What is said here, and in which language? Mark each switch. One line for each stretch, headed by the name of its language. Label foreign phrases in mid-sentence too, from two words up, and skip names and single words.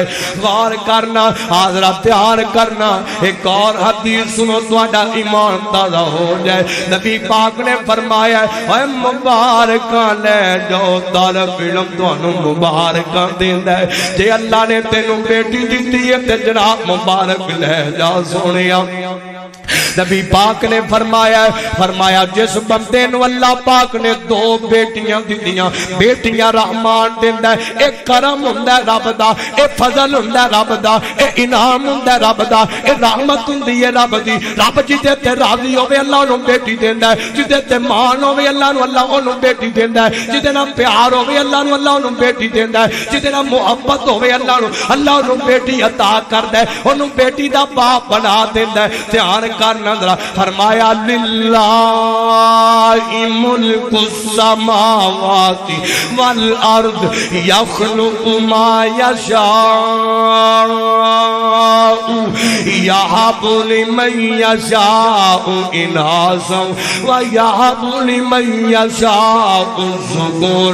Urdu: غور کرنا حاضرہ پیار کرنا، ایک اور حدیث سنو تو آڈا ایمان تازہ ہو جائے۔
Punjabi: نبی پاک نے فرمایا اے مبارکاں لے جاؤ طالب علم تانوں مبارکاں دیندا ہے، جے اللہ نے تینوں بیٹی دتی ہے تے جناب مبارک لے جا سونیا۔ نبی پاک نے فرمایا جس بندے نو اللہ پاک نے دو بیٹیاں دتیاں، بیٹیاں رحمان دیندا ہے، ایک کرم ہوندا ہے رب دا، ایک فضل ہوندا ہے رب دا، ایک انعام ہوندا ہے رب دا، ایک رحمت ہوندی ہے رب دی۔ رب جدے تے راضی ہوے اللہ اونوں بیٹی دیندا ہے، جدے تے مان ہوے اللہ نو اللہ اونوں بیٹی دیندا ہے، جدے نال پیار ہوے اللہ نو اللہ اونوں بیٹی دیندا ہے، جدے نال محبت ہوے اللہ نو اللہ اونوں بیٹی عطا کردا ہے، اونوں بیٹی دا باپ بنا دیندا ہے۔ دھیان کرنا ذرا، فرمایا
Arabic: للہ ملک السماوات والارض یخلق ما یشاء یہب لمن یشاء اناثا ویہب لمن یشاء الذکور۔